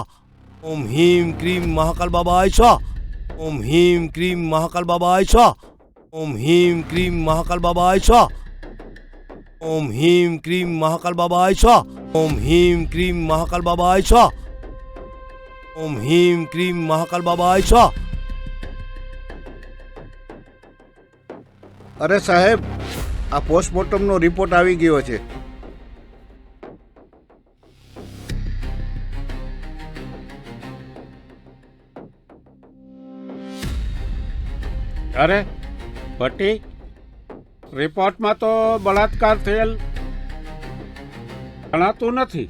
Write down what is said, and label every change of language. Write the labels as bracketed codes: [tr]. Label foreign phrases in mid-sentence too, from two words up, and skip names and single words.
[sa] ओम ह्रीं क्रीं महाकाल बाबाय स्वाहा. ओम ह्रीं क्रीं महाकाल बाबाय स्वाहा. ओम ह्रीं क्रीं महाकाल बाबाय स्वाहा. ओम ह्रीं क्रीं महाकाल बाबाय स्वाहा. ओम ह्रीं क्रीं महाकाल बाबाय स्वाहा. ओम ह्रीं क्रीं महाकाल बाबाय स्वाहा. [gu] અરે સાહેબ, આ પોસ્ટમોર્ટમનો રિપોર્ટ આવી ગયો છે. અરે ભટ્ટી, રિપોર્ટમાં તો બળાત્કાર થયેલ જણાતું નથી.